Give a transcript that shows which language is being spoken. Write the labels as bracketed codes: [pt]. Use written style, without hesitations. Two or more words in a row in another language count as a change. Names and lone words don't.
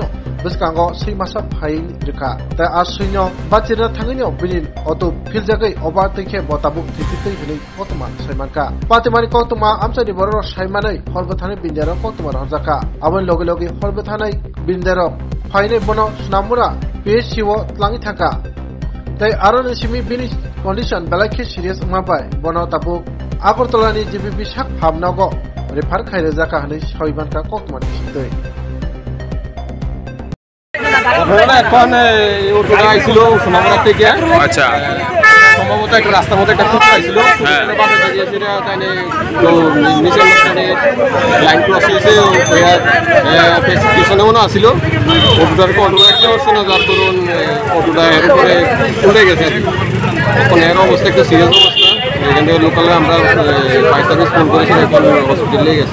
[trp] biskango seimasa phain rikha ta asunyo banchina thangai binin auto filjagai obatikhe botabuk thititui hini otoma Saimanka Pati mani kotuma amsani boror Saimanai horbathani bindero kotuma rajaka abon loge loge horbathani bindero phaine bono sunamura PSCO tlangi thaka tai aron simi bini condition balakhe serious mabai bono tabu Agartalani GBP sak hamnago refer khaire jaka hani Saimanka kotuma thititui [bn] এখন ওটা আইছিল সোনামুড়া থেকে আচ্ছা সম্ভবত একটা রাস্তার মধ্যে একটা কুকুর আইছিল বাজারে গিয়ে সেটা তাইলে তো নিচের মাঝখানে লাইন ক্রস হয়েছে স্টেশনে মনে আসছিল অটোটার কন্ট্রোল একটা হচ্ছে না যার ধরুন অটোটা এর উপরে উঠে গেছে এখন এর অবস্থা একটু সিরিয়াস অবস্থা এখান থেকে লোকালে আমরা ফায়ার সার্ভিস ফোন করেছি এখন হসপিটালে গেছে